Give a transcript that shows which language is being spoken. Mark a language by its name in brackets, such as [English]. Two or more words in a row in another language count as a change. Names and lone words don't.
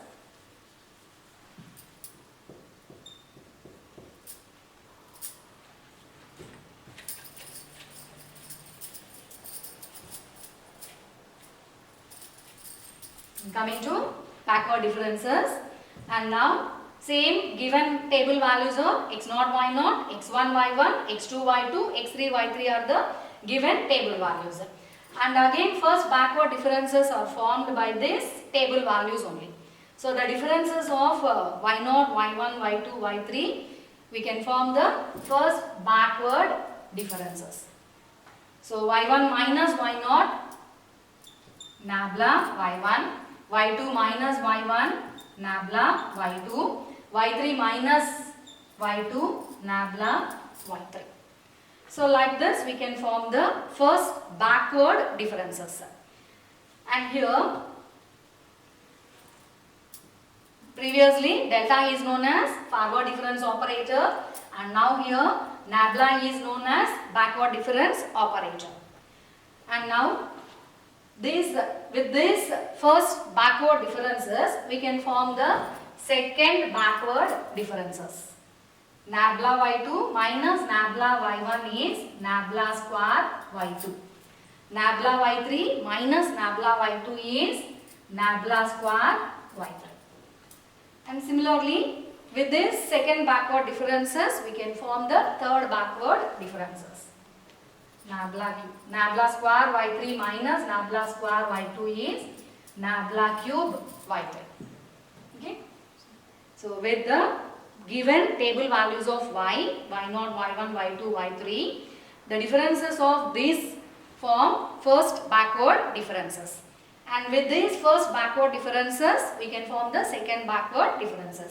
[English] Coming to backward differences, and now same given table values of x0, y0, x1, y1, x2, y2, x3, y3 are the given table values. And again first backward differences are formed by this table values only. So the differences of y0, y1, y2, y3, we can form the first backward differences. So y1 minus y0, nabla y1, y2 minus y1, nabla y2, y3 minus y2, nabla y3. So like this we can form the first backward differences. And here previously delta is known as forward difference operator, and now here nabla is known as backward difference operator. And now with this first backward differences we can form the second backward differences. Nabla y2 minus nabla y1 is nabla square y2. Nabla y3 minus nabla y2 is nabla square y3. And similarly, with this second backward differences we can form the third backward differences. Nabla square y3 minus nabla square y2 is nabla cube y3. Okay. So with the given table values of y, y0, y1, y2, y3, the differences of these form first backward differences. And with these first backward differences, we can form the second backward differences.